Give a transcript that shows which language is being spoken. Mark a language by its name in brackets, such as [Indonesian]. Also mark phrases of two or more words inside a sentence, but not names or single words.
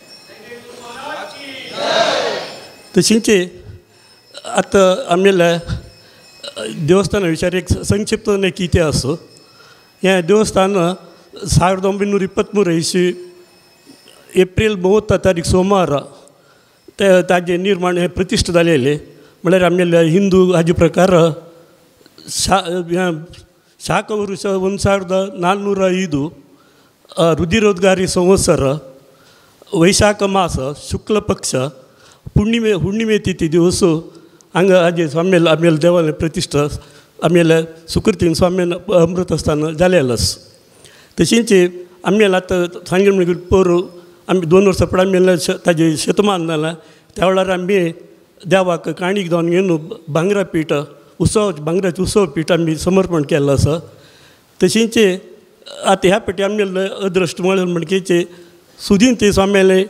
[Konkani] तशींच आतां आमगेल्या देवस्थाना विशयार एक संक्षिप्त एक इतिहास हें देवस्थान 1923 इसवी एप्रील 30 तारीख सोमार ताजें निर्माण हें प्रतिश्ठ जालेलें म्हळ्यार आमगेल्या हिंदू हाजे प्रकार शाक वरुश 1405 रुदिरोद्गारी संवत्सर वैशाख मास शुक्ल पक्ष हुण्ಣಿಮೆ तिथी दिवस हांगा हाजे स्वाम्याल आमगेल्या देवालय प्रतिश्ठ आमगेल्या सुकृतीन स्वाम्यान अमृत आसतना जालेलो आसा तशींच आमगेलें आतां सांगलें म्हणटकीर पोर आमी 2 वर्सां फुडें आमगेलें ताजें शतमान जालें त्या वेळार आमी देवाक काणीक जावन घेवन भांगरा पीठ भांगराचें उत्सव पीठ आमी समर्पण केल्लें आसा तशींच आतां ह्या फाटी आमगेलें अदृश्ट म्हणटकीच सुदींती स्वाम्यालें